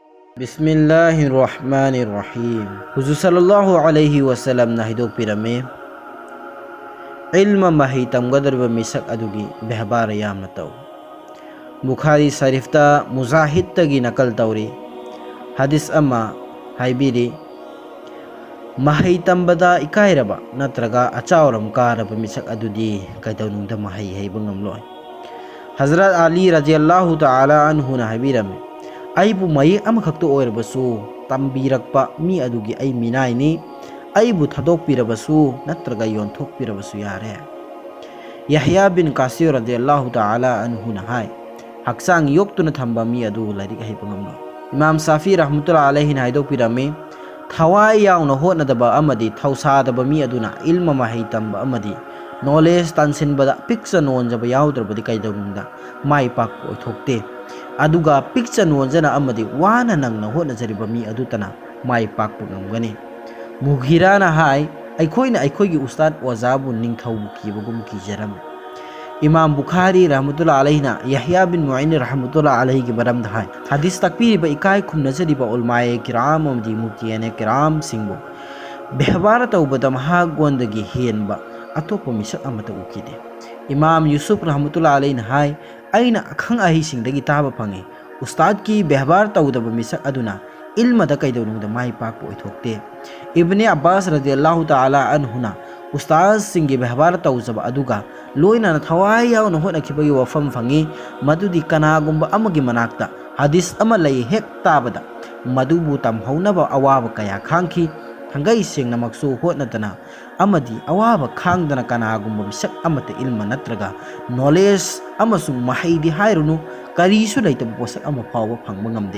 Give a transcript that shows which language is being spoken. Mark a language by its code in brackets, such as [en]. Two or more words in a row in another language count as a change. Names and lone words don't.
[ar] بسم الله الرحمن الرحيم. [mni] Huzur [ar] صلى الله عليه وسلم [mni] na hidok pirame ilma mahi tamgadarba misak adugi behbara yamna taw. Bukhari Sharifta Mujahid tagi nakal tawri hadis ama haibiri mahi tambada ikairaba natraga achawram karaba misak adudi kaidawnungda mahi haibungamloy. Hazrat Ali [ar] رضي الله تعالى عنه [mni] na haibirame aibu mai amakhakto oirbasu tambirakpa mi adugi ai minai ni aibu thadokpirabasu natraga yonthokpirabasu yare. Yahya bin Kasir [ar] رضي الله تعالى عنه [mni] na hai haksang yoktuna thamba mi adu larik haipangamno. Imam Safi [ar] رحمة الله عليه [mni] na haidokpirame thawai yauna hotnadaba amadi thausadaba mi aduna ilma mahai tamba amadi knowledge tansinbada picture nonjaba yaudrabadi kaidawnungda mai pak oithokte. Aduga picture nonjana amadi wana nangna hotnajariba mi adutana mai pakpa ngamgani. Mughirana hai aikoina aikoigi ustad wazabu ningthaubu kibagum kijaram. Imam Bukhari [ar] رحمة الله عليه [mni] na Yahya bin Mu'in [ar] رحمة الله عليه [mni] ki baram hai hadis takpiriba ikai khumnajariba ulmaye kiram amdi muftiyane kiram singbo behbara tawbada mahagwandagi henba atopa misak amata ukide. Imam Yusuf [ar] رحمة الله عليه [mni] na hai aina akhang ahi singdagi taba phange ustad ki behbar tawdaba misak aduna ilma da kaidawnungda mai pakpa oithokte. Ibn Abbas [ar] رضي الله تعالى [mni] anhuna ustad singi behbar tawjaba aduga loina na thawai yauna hotnakibagi wafam phangi madudi kanagumba amagi manakta hadis ama lay hek tabada madubu tamhaunaba awaba kaya khangki hangai sengna maksu hotnatana amadi awaba khangdana kanagumba misak amata ilma natraga knowledge amasung mahaidi hairunu karisu laitaba posak ama phawa phangba ngamde.